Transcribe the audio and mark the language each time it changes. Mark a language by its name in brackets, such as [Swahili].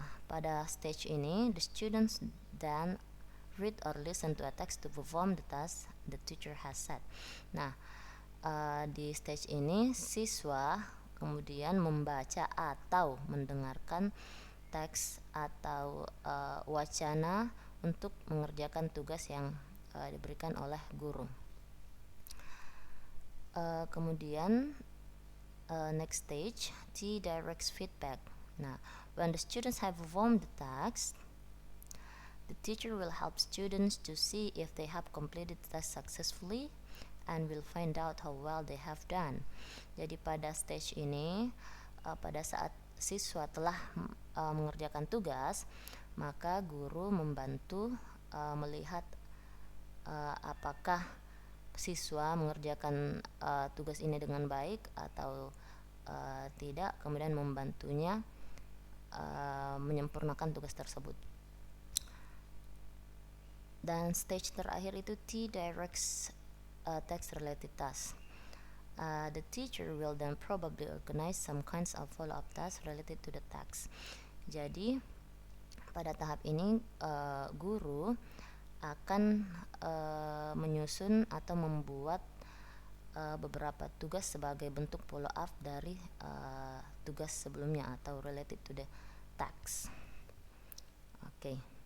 [Indonesian] Pada stage ini, [English] the students then read or listen to a text to perform the task the teacher has set. [Indonesian] Nah, di stage ini siswa kemudian membaca atau mendengarkan teks atau wacana untuk mengerjakan tugas yang diberikan oleh guru. [English] Kemudian next stage, T directs feedback. Nah, when the students have performed the task, the teacher will help students to see if they have completed the task successfully and will find out how well they have done. [Indonesian] Jadi pada stage ini, pada saat siswa telah mengerjakan tugas, maka guru membantu melihat apakah siswa mengerjakan tugas ini dengan baik atau tidak, kemudian membantunya menyempurnakan tugas tersebut. Dan stage terakhir itu [English] T directs text related tasks. The teacher will then probably organize some kinds of follow-up tasks related to the text. [Indonesian] Jadi pada tahap ini guru akan menyusun atau membuat beberapa tugas sebagai bentuk follow up dari tugas sebelumnya atau [English] related to the text. [Indonesian] Oke.